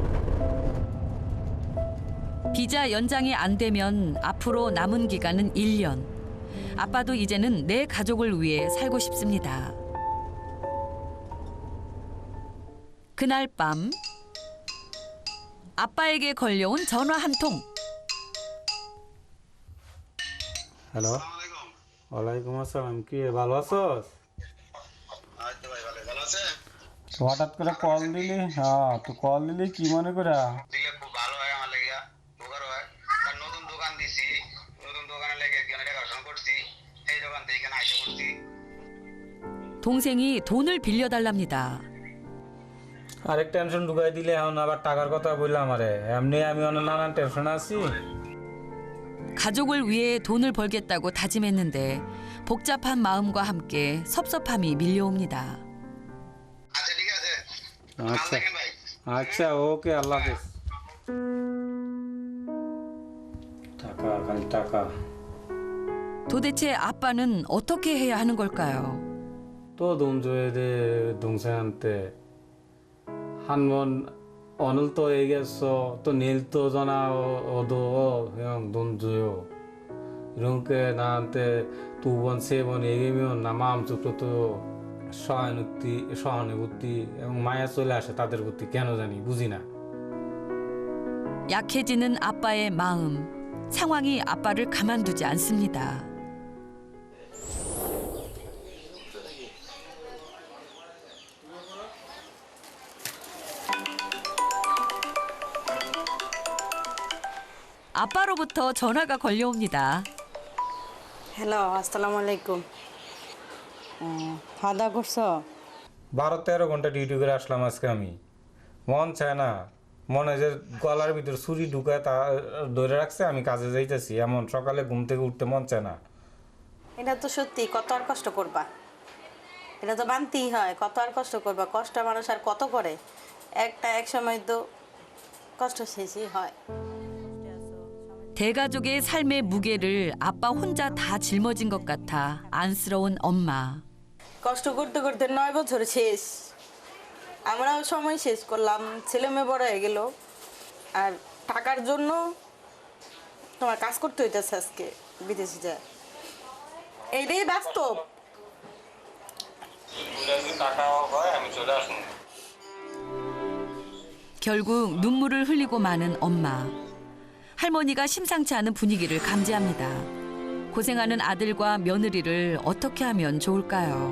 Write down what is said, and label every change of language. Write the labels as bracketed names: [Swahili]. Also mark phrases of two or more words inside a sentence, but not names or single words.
[Korean] 비자 연장이 안 되면 앞으로 남은 기간은 1년. 아빠도 이제는 내 가족을 위해 살고 싶습니다. 그날 밤 아빠에게 걸려온 전화 한 통. [Bangla] হ্যালো, [Arabic] وعليكم السلام. [Bangla] কি ভালো আছোস? হঠাৎ করে কল দিলি? হ্যাঁ, তো কল দিলি কি মনে করে? দিলে খুব ভালো হয় আমার লেগে, উপকার হয়। কারণ নতুন দোকান দিছি, নতুন দোকানে লেগে এখানে দেখাশোনা করছি, এই দোকান থেকে এখানে আইসা করছি। [Korean] 동생이 돈을 빌려달랍니다. [Bangla] আরেক টেনশন ঢুকাই দিলে এখন আবার টাকার কথা বললাম আমারে। এমনি আমি অনেক নানান টেনশন আছি। [Korean] 가족을 위해 돈을 벌겠다고 다짐했는데 복잡한 마음과 함께 섭섭함이 밀려옵니다. [Bangla] আচ্ছা ঠিক আছে, ভালো আচ্ছা থাকেন ভাই। আচ্ছা, ওকে, আল্লাহ হাফেজ। টাকা, খালি টাকা। [Korean] 도대체 아빠는 어떻게 해야 하는 걸까요? 또 돈 줘야 돼 동생한테. 한 번 오늘 또 얘기했어. 또 내일 또 전화 오도 형 돈 줘요. 이렇게 나한테 2번, 3번 얘기하면 나 마음속도 또 [Bangla] সহানুভূতি এবং মায়া চলে আসে তাদের প্রতি কেন জানি বুঝি না। [Korean] 약해지는 아빠의 마음. 상황이 아빠를 가만두지 않습니다. 아빠로부터 전화가 걸려옵니다. [Bangla] হ্যালো [Arabic] السلام عليكم [Bangla] খাওয়া দাওয়া করছো 12-13 ঘন্টা ডিউটি করে আসলাম আজকে আমি। মন চায় না, মনে যে গলার ভিতর ছুরি ঢুকায় তা ধরে রাখছে আমি কাজে যাইতেছি, এমন সকালে ঘুম থেকে উঠতে মন চায় না। এটা তো সত্যি, কত আর কষ্ট করবা, এটা তো মানতেই হয়, কত আর কষ্ট করবা, কষ্ট মানুষ আর কত করে, এক সময় তো কষ্ট শেষই হয়। [Korean] 대가족의 삶의 무게를 아빠 혼자 다 짊어진 것 같아 안쓰러운 엄마. [Bangla] কষ্ট করতে করতে 9 বছর শেষ, আমরাও সময় শেষ করলাম, ছেলে মেয়ে বড় হয়ে গেল, আর টাকার জন্য তোমার কাজ করতে হইতেছে আজকে বিদেশে যায়, এইটাই বাস্তব। [Korean] 결국 눈물을 흘리고 마는 엄마. 할머니가 심상치 않은 분위기를 감지합니다. 고생하는 아들과 며느리를 어떻게 하면 좋을까요?